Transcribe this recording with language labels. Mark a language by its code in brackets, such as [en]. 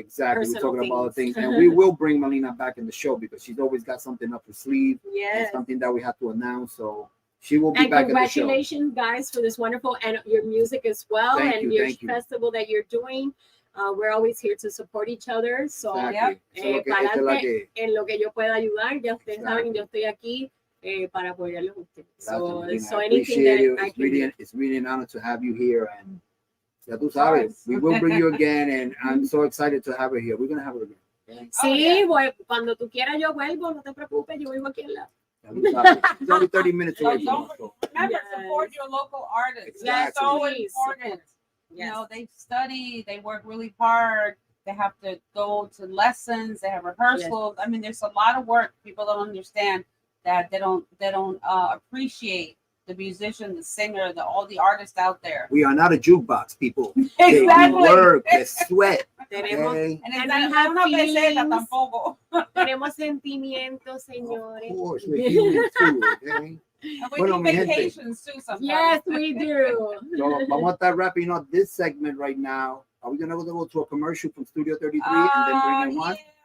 [en] we're talking about things, and we will bring Melina back in the show because she's always got something up her sleeve. Yes, something that we have to announce. So she will be back in the show. Congratulations, guys, for this wonderful and your music as well, and your festival that you're doing. We're always here to support each other. [es] So, para adelante, en lo que yo pueda ayudar, ya ustedes saben, yo estoy aquí para apoyarlos a ustedes. [en] So anything that I can it's really an honor to have you here, and [es] ya tú sabes, [en] we will bring you again, and I'm so excited to have her here. We're going to have her again. [es] Sí, cuando tú quieras yo vuelvo, no te preocupes, yo vivo aquí en la. [en] It's only 30 minutes away from us. Remember, support your local artists. Exactly. That's so important. You know, they study, they work really hard, they have to go to lessons, they have rehearsals. I mean, there's a lot of work. People don't understand that they don't appreciate the musician, the singer, all the artists out there. We are not a jukebox, people. Exactly. They work, they sweat. Okay? And not [es] una peseta tampoco. Tenemos sentimientos, señores. [en] Of course, we're human too, okay? And we need vacations too sometimes. Yes, we do. So [es] vamos a estar [en] wrapping up this segment right now. Are we gonna go to a commercial from Studio 33 and then bring in Juan?